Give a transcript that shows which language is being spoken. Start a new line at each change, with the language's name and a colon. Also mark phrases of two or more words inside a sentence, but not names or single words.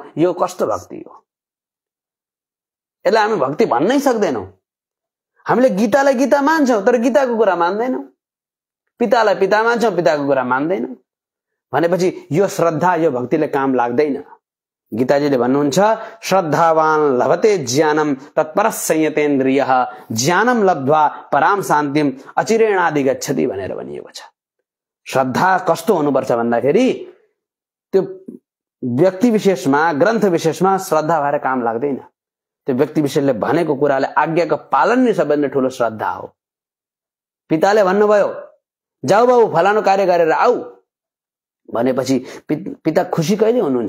Nepali: यो कस्तो भक्ति हो? यसलाई हामी भक्ति भन्नै सक्दैनौं। हामीले गीतालाई गीता मान्छौं तर गीताको कुरा मान्दैनौं। पितालाई पिता मान्छौं, पिताको कुरा मान्दैनौं भनेपछि यो श्रद्धा, यो भक्तिले काम लाग्दैन। गीताजीले भन्नुहुन्छ,
Sanskrit: श्रद्धावान लभते ज्ञानम तत्पर संयतेन्द्रियः ज्ञानम लब्ध्वा पराम शान्तिम अचिरेणादि गच्छति
Nepali: भनेर भनिएको छ। श्रद्धा कस्तो हुनुपर्छ भन्दाखेरि त्यो व्यक्ति विशेषमा, ग्रन्थ विशेषमा श्रद्धा भएर काम लाग्दैन। त्यो व्यक्ति विशेषले भनेको कुराले आज्ञाको पालन नै सबैभन्दा ठूलो श्रद्धा हो। पिताले भन्नुभयो जाऊ बाबु फलानु कार्य गरेर आऊ भनेपछि पिता खुसी कहिले हुनुहुन्छ?